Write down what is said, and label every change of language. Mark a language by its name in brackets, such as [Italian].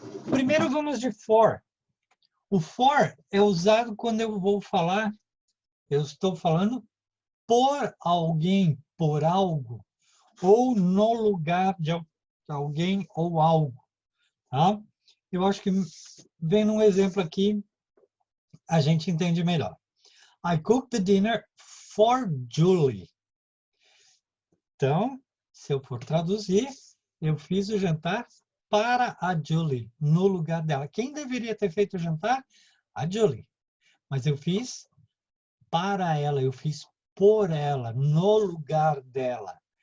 [Portuguese] Primeiro vamos de for. O for é usado quando eu vou falar, eu estou falando por alguém, por algo, ou no lugar de alguém ou algo. Tá? Eu acho que vendo um exemplo aqui, a gente entende melhor. [English] I cooked the dinner for Julie. [Portuguese] Então, se eu for traduzir, eu fiz o jantar para a Julie, no lugar dela. Quem deveria ter feito o jantar? A Julie. Mas eu fiz para ela, eu fiz por ela, no lugar dela.